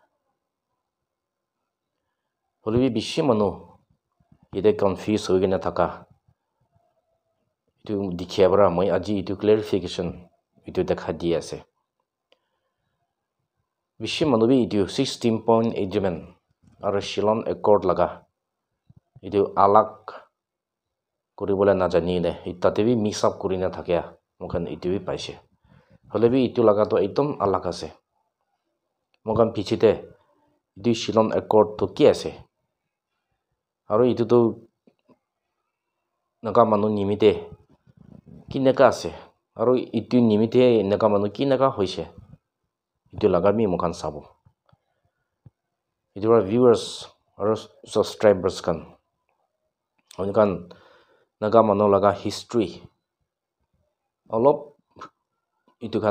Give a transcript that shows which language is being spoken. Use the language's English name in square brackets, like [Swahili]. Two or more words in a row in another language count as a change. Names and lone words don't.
[Naga Pidgin] holebi bishi manu ide confuse hoigina thaka itu dikhiabra moi aji itu clarification itu dekha di ase bishi manu bi itu 16-point agreement aro Shillong Accord laga itu alag kuribole najani ne itate bi mix up kurina thakya mokan itu bi paise holebi itu laga to ekdom alag ase mokan pichite itu Shillong Accord to ki ase aro itu to naga manu nimite kineka ase aro itu nimite naga manu kineka hoise itu laga mi mokan sabo itu viewers aro subscribers kan onikan naga manu laga history olop itu kan